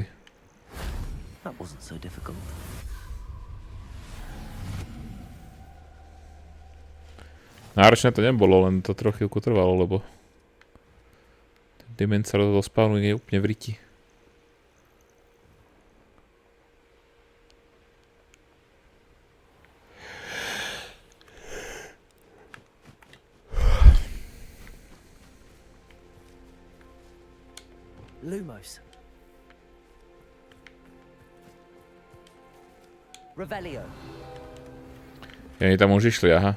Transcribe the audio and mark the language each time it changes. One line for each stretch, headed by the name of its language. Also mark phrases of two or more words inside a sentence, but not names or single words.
English: That wasn't so difficult.
Slovak: Náročné to nebolo, len to trochu chvíľku trvalo, lebo ten dement sa do spawnu je úplne v riti. Lumos. Revelio. Ja, oni tam už išli, aha.